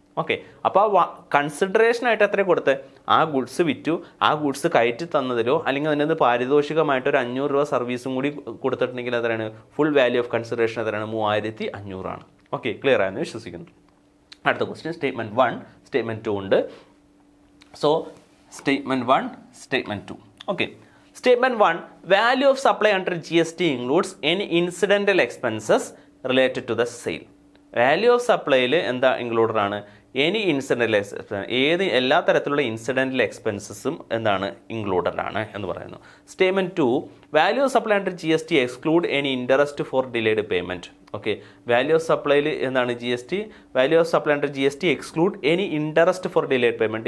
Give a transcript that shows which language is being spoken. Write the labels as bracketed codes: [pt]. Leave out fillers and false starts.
[ml] Okay, അപ്പോൾ കൺസിഡറേഷനായിട്ട് എത്ര കൊടുത്ത്? ആ ഗുഡ്സ് വിറ്റു, ആ ഗുഡ്സ് കയറ്റി തന്നതിലോ അല്ലെങ്കിൽ അതിനകത്ത് പാരിതോഷികമായിട്ട് ഒരു 500 രൂപ സർവീസും കൂടി കൊടുത്തിട്ടുണ്ടെങ്കിൽ എത്രയാണ്? ഫുൾ വാല്യൂ ഓഫ് കൺസിഡറേഷൻ എത്രയാണ്? 3500 ആണ്. ഓക്കെ, ക്ലിയർ ആയെന്ന് വിശ്വസിക്കുന്നു. അടുത്ത ക്വസ്റ്റ്യൻ സ്റ്റേറ്റ്മെൻറ്റ് 1, സ്റ്റേറ്റ്മെൻറ്റ് 2 ഉണ്ട്. So statement 1, statement 2. [en] Okay, Statement 1, value of supply under GST includes any incidental expenses related to the sale. [ml] Value of supplyയിൽ എന്താ ഇൻക്ലൂഡഡ് ആണ്? [en] any incidental expense, [ml] എല്ലാ തരത്തിലുള്ള ഇൻസിഡൻ്റൽ എക്സ്പെൻസസും എന്താണ്? ഇൻക്ലൂഡഡ് ആണ് എന്ന് പറയുന്നു. [en] Statement 2, value of supply under GST exclude any interest for delayed payment. Okay, [ml] value of സപ്ലൈയിൽ എന്താണ്? [en] GST value of supply under GST exclude any interest for delayed payment.